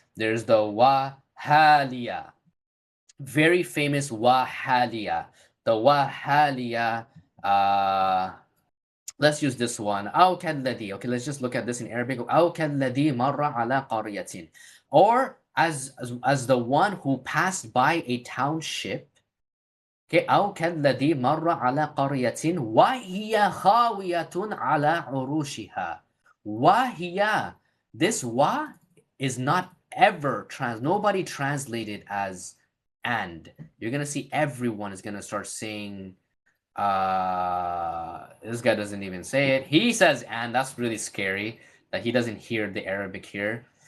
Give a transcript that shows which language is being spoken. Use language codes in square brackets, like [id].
[en] There's the wa haliya. Very famous wa haliya. The wa haliya, let's use this one. [ar] أو كالذي. [en] Okay, let's just look at this in Arabic. [ar] أو كالذي مر على قرية. [en] Or as the one who passed by a township. [ar] Okay, أو كالذي مر على قرية وهي خاوية على عروشها. وهي. [en] This wa is not ever nobody translated as and. You're gonna see everyone is gonna start saying, this guy doesn't even say it. He says and. That's really scary that he doesn't hear the Arabic here.